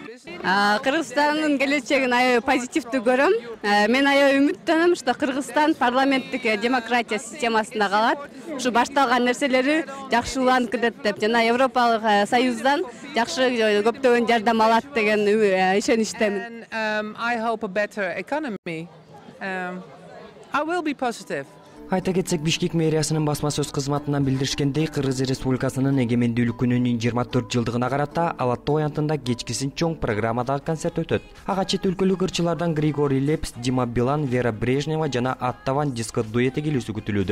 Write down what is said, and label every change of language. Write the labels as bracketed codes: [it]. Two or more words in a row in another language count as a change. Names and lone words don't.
[ky] Кыргызстандын келечегин аябай позитивдүү көрөм. Мен аябай үмүттөнөм, что Кыргызстан парламенттик демократия системасында калат. Ушу башталган нерселери жакшыланып кетет деп, жана Европалык Союздан жакшы көптөгөн жардам алат деген ишеничтемин. [en] I hope a better economy. I will be positive. [ky] Айта кетсек, Бишкек мэриясынын басма сөз кызматынан билдиришкендей, Кыргыз Республикасынын эгемендүүлүк күнүнүн 24 жылдыгына карата Алатты оянтында кечкисин чоң программадагы концерт өтөт. Ага чет өлкөлүк ырчылардан Григорий Лепс, Дима Билан, Вера Брежнева жана Аттаван диско дуэти келүүсү күтүлүүдө.